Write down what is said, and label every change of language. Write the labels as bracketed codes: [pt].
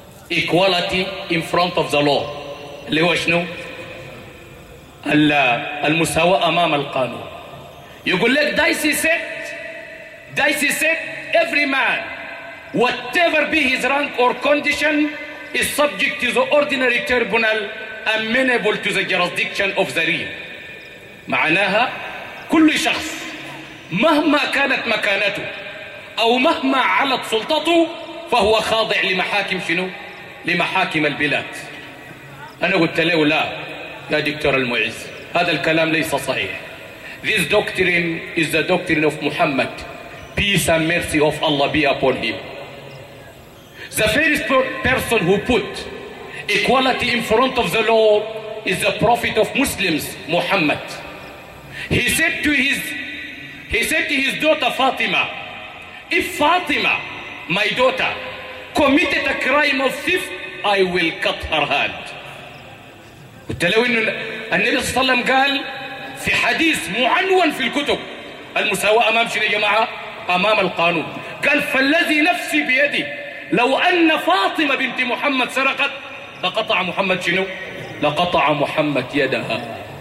[en] Equality in front of the law. [ar] اللي هو شنو؟ المساواة أمام القانون. يقول لك دايسي سيت [en] every man whatever be his rank or condition is subject to the ordinary tribunal amenable to the jurisdiction of the realm. [ar] معناها كل شخص مهما كانت مكانته أو مهما علت سلطته فهو خاضع لمحاكم شنو؟ لمحاكم البلاد. أنا قلت له لا يا دكتور المعز، هذا الكلام ليس صحيح. [en] This doctrine is the doctrine of Muhammad. Peace and mercy of Allah be upon him. The first person who put equality in front of the law is the prophet of Muslims, Muhammad. He said to his daughter Fatima, if Fatima, my daughter, committed a crime of theft, I will cut her hand. [ar] قلت له إن النبي صلى الله عليه وسلم قال في حديث معنون في الكتب المساواة أمام شنو يا جماعة؟ أمام القانون. قال فالذي نفسي بيدي لو أن فاطمة بنت محمد سرقت لقطع محمد شنو؟ لقطع محمد يدها.